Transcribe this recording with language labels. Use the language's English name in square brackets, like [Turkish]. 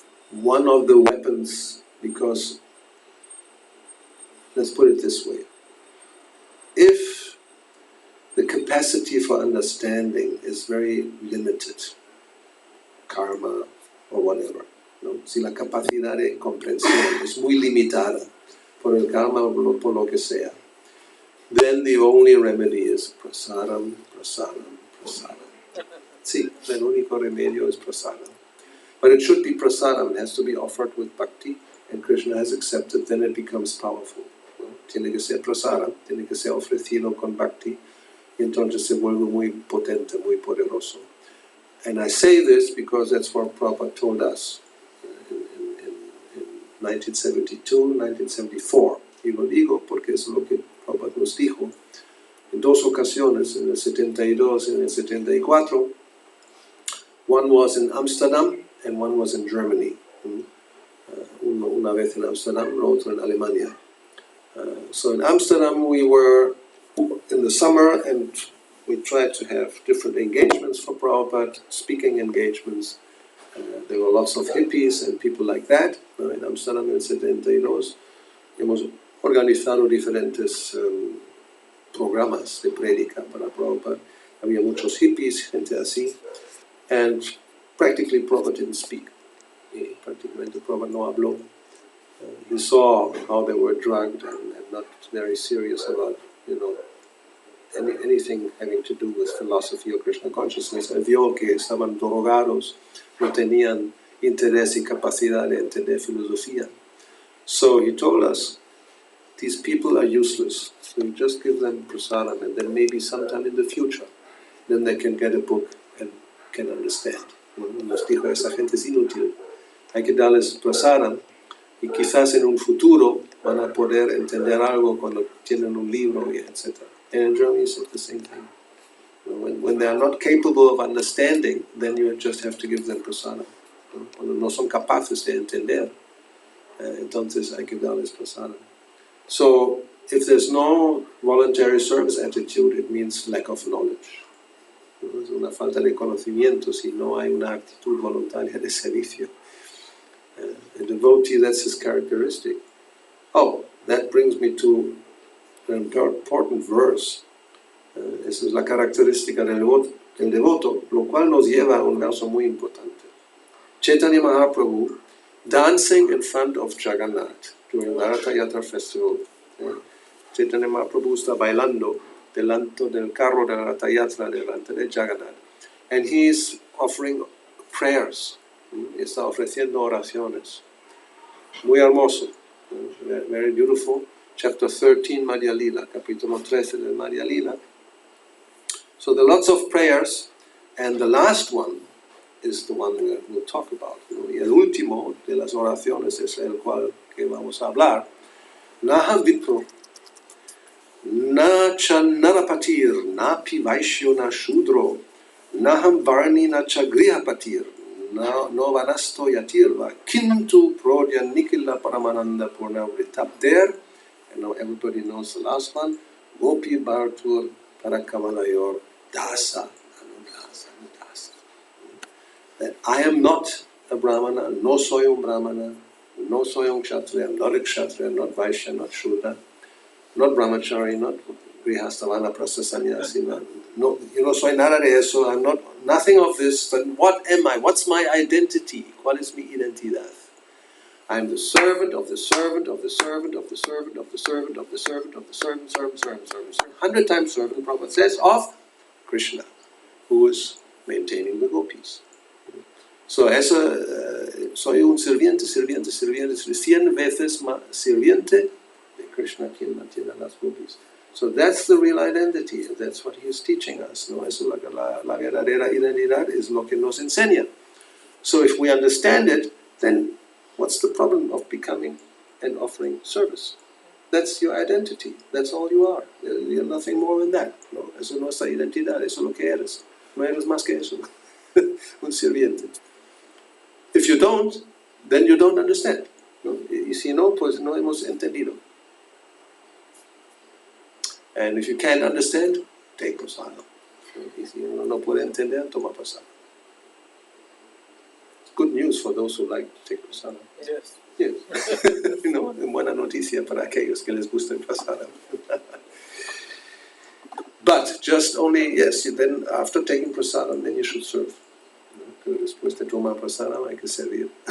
[English] One of the weapons, because, let's put it this way, if the capacity for understanding is very limited, karma or whatever, [Spanish] ¿no? Si la capacidad de comprensión es muy limitada por el karma o por lo que sea, [English] then the only remedy is prasadam, prasadam, [Spanish] prasadam. Sí, el único remedio es prasadam. [English] But it should be prasadam, it has to be offered with bhakti, and Krishna has accepted, then it becomes powerful, [Spanish] ¿no? Tiene que ser prasadam, tiene que ser ofrecido con bhakti, y entonces se vuelve muy potente, muy poderoso. [English] And I say this because that's what Prabhupada told us in 1972, 1974. [Spanish] Y lo digo porque es lo que Prabhupada nos dijo en dos ocasiones, en el 72 y en el 74. [English] One was in Amsterdam and one was in Germany. [Spanish] Una vez en Amsterdam, la otra en Alemania. [English] So in Amsterdam we were in the summer and we tried to have different engagements for Prabhupada, speaking engagements. There were lots of hippies and people like that. [Spanish] En Amsterdam en el 72 hemos organizado diferentes programas de prédica para Prabhupada. Había muchos hippies, gente así. [English] And practically Prabhupada didn't speak. [Spanish] Prácticamente Prabhupada no habló. [English] He saw how they were drugged and not very serious about, anything having to do with philosophy or Krishna consciousness. [Spanish] Él vio que estaban drogados, no tenían interés y capacidad de entender filosofía. [English] So he told us, these people are useless. So you just give them prasadam, and then maybe sometime in the future, then they can get a book and can understand. [Spanish] Nos dijo, esa gente es inútil. Hay que darles prasadam, y quizás en un futuro van a poder entender algo cuando tienen un libro, etc. [English] And in Germany, it's the same thing. When they are not capable of understanding, then you just have to give them prasadam. [Spanish] Cuando no son capaces de entender, entonces hay que darles prasadam. [English] So, if there's no voluntary service attitude, it means lack of knowledge. [Spanish] Es una falta de conocimiento si no hay una actitud voluntaria de servicio. [English] A devotee, that's his characteristic. Oh, that brings me to an important verse. [Spanish] Esa es la característica del devoto, lo cual nos lleva a un verso muy importante. [English] Chaitanya Mahaprabhu dancing in front of Jagannath during the Ratha Yatra festival. [Spanish] Chaitanya Mahaprabhu está bailando delante del carro de la Ratha Yatra delante de Jagannath. [English] And he is offering prayers [Spanish] Está ofreciendo oraciones. Muy hermoso. [English] Very beautiful. Chapter 13, Maria Lila. [Spanish] Capítulo 13 de Maria Lila. [English] So there are lots of prayers, and the last one is the one we'll talk about. [Spanish] Y el último de las oraciones es el cual que vamos a hablar. [Sanskrit] Naha Vipro, na Chanarapatir, na Pivaishyo na Shudro, Naham Varni na Chagrihapatir, no Vanasto Yatirva, Kintu Prodya Nikila Paramananda Purna Vritap there, [English] and now everybody knows the last one, [Sanskrit] Gopi Bhartur Parakavalayor Dasa, Anudasa, Anudasa. [English] That I am not a Brahmana, [Spanish] no soy un Brahmana, no soy un Kshatriya, [English] I'm not a Kshatriya, not Vaishya, not Shudra, not Brahmachari, not Grihastavana, Prastha Sannyasi, [Spanish] no, soy nada de eso, [English] I'm not, nothing of this, then what am I? What's my identity? [Spanish] ¿Cuál es mi identidad? [English] I'm the servant of the servant of the servant of the servant of the servant of the servant of the servant, 100 times servant, Prabhupada says, of Krishna, who is maintaining the gopis. [Spanish] So, eso, soy un sirviente, 100 veces más sirviente de Krishna, quien mantiene las gopis. [English] So that's the real identity, and that's what he is teaching us. [Spanish] ¿No? Eso, la verdadera identidad es lo que nos enseña. [English] So if we understand it, then what's the problem of becoming and offering service? That's your identity. That's all you are. You're nothing more than that. [Spanish] No, eso no es nuestra identidad. Eso es lo que eres. No eres más que eso. Un sirviente. [English] If you don't, then you don't understand. [Spanish] ¿No? Y si no, pues no hemos entendido. [English] And if you can't understand, take prasadam. [Spanish] Y si uno no puede entender, toma prasadam. [English] Good news for those who like to take prasadam. Yes. Yes. [Spanish] Buena noticia para aquellos que les gusta el prasadam. [English] But just only, yes, then after taking prasadam, then you should serve. [Spanish] Pero después de tomar prasadam hay que servir.